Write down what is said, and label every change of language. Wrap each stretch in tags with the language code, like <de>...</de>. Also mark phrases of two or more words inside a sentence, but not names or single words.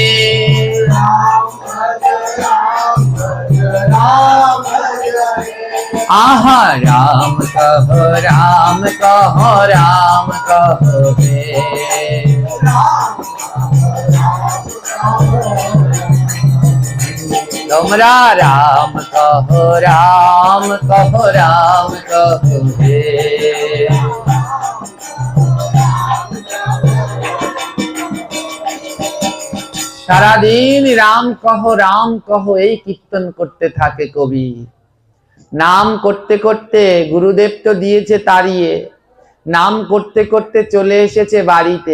<hi>आहा राम कहो राम कहो राम कहो हे, तुमरा राम कहो राम कहो राम कहो हे,</hi> <bn>সারাদিন রাম কহ এই কীর্তন করতে থাকে কবি। নাম করতে করতে গুরুদেব তো দিয়েছে তাড়িয়ে, নাম করতে করতে চলে এসেছে বাড়িতে।</bn>